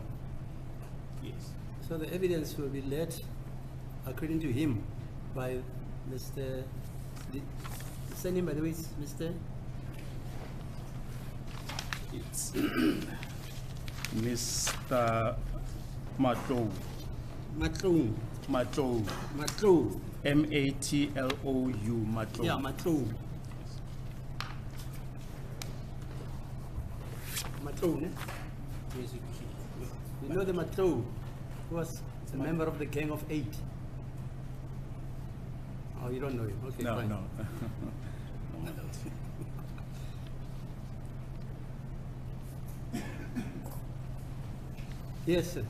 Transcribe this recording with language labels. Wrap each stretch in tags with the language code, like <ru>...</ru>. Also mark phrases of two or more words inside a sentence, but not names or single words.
<en>Yes. So the evidence will be led, according to him, by Mr. His name, by the way, is Mr. It's Mr. Matlou. Matlou. Matlou. Matlou. M-A-T-L-O-U. Matlou. Yeah, Matlou. Matlou, ne? Yes, you know the Matlou, who was a member of the Gang of Eight. Oh, you don't know him? Okay, No, fine. no. Yes, sir.</en>